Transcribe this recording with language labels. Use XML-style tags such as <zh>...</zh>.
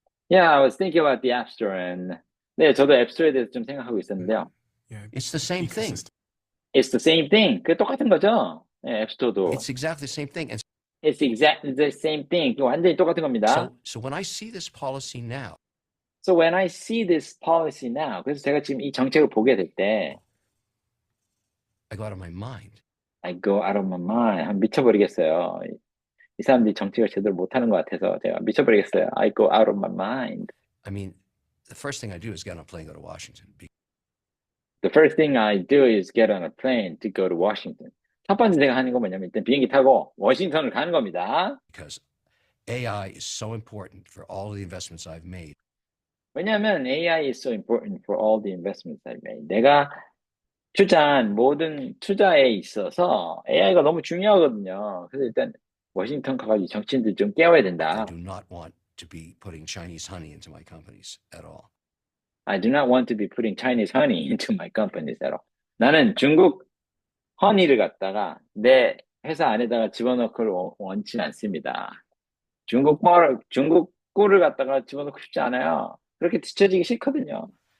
<en>Yeah, I was thinking about the App Store and</en> <ko>네, 저도 앱스토어에 대해서 좀 생각하고 있었는데요.</ko> <en>yeah, It's the same thing. ecosystem. It's the same thing.</en> <ko>그 똑같은 거죠? 네, 앱스토어도.</ko> <en>It's exactly the same thing. And It's exactly the same thing.</en> <ko>완전히 똑같은 겁니다.</ko> <en>so when I see this policy now, So when I see this policy now,</en> <ko>그래서 제가 지금 이 정책을 보게 될 때,</ko> <en>I go out of my mind. I go out of my mind.</en> <ko>한 미쳐버리겠어요. 이 사람들이 정책을 제대로 못하는 것 같아서 제가 미쳐버리겠어요.</ko> <en>I go out of my mind. I mean, the first thing I do is get on a plane, go to Washington. The first thing I do is get on a plane to go to Washington.</en> <ko>첫 번째 제가 하는 건 뭐냐면 일단 비행기 타고 워싱턴을 가는 겁니다.</ko> <en>Because AI is so important for all of the investments I've made.</en> <ko>왜냐하면</ko> <en>AI is so important for all the investments I've made.</en> <ko>내가 투자한 모든 투자에 있어서 AI가 너무 중요하거든요. 그래서 일단 워싱턴 가가지고 정치인들 좀 깨워야 된다.</ko> <en>I do not want to be putting Chinese honey into my companies at all. I do not want to be putting Chinese honey into my companies at all.</en> <ko>나는 중국 허니를 갖다가 내 회사 안에다가 집어넣기를 원치 않습니다. 중국 꿀을 갖다가 집어넣고 싶지 않아요. 그렇게 뒤처지기 싫거든요.</ko>